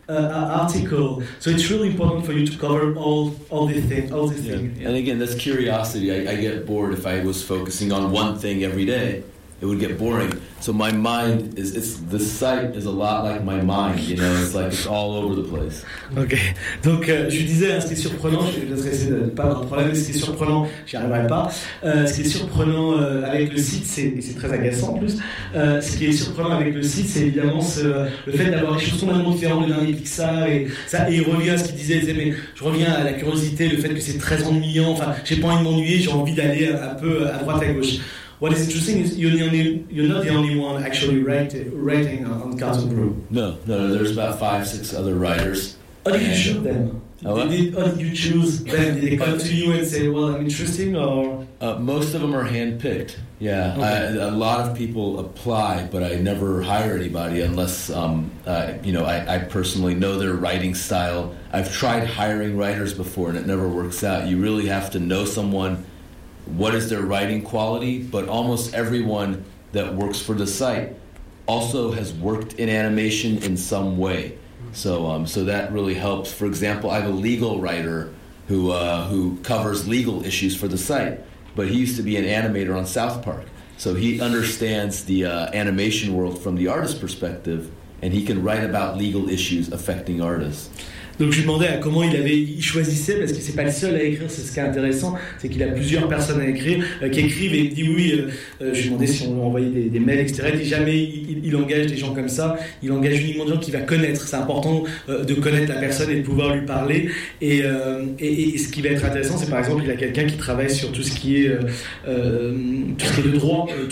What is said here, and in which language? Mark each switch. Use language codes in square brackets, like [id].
[en] article. So it's really important for you to cover all the things. Yeah. And again, that's curiosity. I get bored if I was focusing on one thing every day. It would get boring. So my mind is, it's, the site is a lot like my mind, you know, it's like, it's all over the place. [fr] Ok, donc je disais, hein, ce qui est surprenant, je ne laisserai pas un problème, ce qui est surprenant, j'y arriverai pas, ce qui est surprenant avec le site, c'est, et c'est très agaçant en plus, ce qui est surprenant avec le site, c'est évidemment ce, le fait d'avoir des choses complètement différentes du dernier Pixar, et ça, et il revient à ce qu'il disait, mais je reviens à la curiosité, le fait que c'est très ennuyant, enfin, j'ai pas envie de m'ennuyer, j'ai envie d'aller un peu à droite à gauche. [en] What is interesting is you're not the only one actually writing on Cartoon Brew. No, there's about 5-6 other writers. How did you choose them? How did you choose them? Did they come to you and say, well, I'm interesting, or? Most of them are hand-picked, yeah. Okay. A lot of people apply, but I never hire anybody unless, I personally know their writing style. I've tried hiring writers before, and it never works out. You really have to know someone. What is their writing quality? But almost everyone that works for the site also has worked in animation in some way. So that really helps. For example, I have a legal writer who covers legal issues for the site, but he used to be an animator on South Park. So he understands the animation world from the artist perspective, and he can write about legal issues affecting artists. [fr] Donc je lui demandais comment il choisissait, parce que c'est pas le seul à écrire, c'est ce qui est intéressant, c'est qu'il a plusieurs personnes à écrire, qui écrivent, et il dit oui, je lui demandais si on lui envoyait des mails, etc. Il dit jamais, il engage des gens comme ça, il engage uniquement des gens qu'il va connaître, c'est important de connaître la personne et de pouvoir lui parler, et ce qui va être intéressant, c'est par exemple, il a quelqu'un qui travaille sur tout ce qui est, tout ce qui est de droit,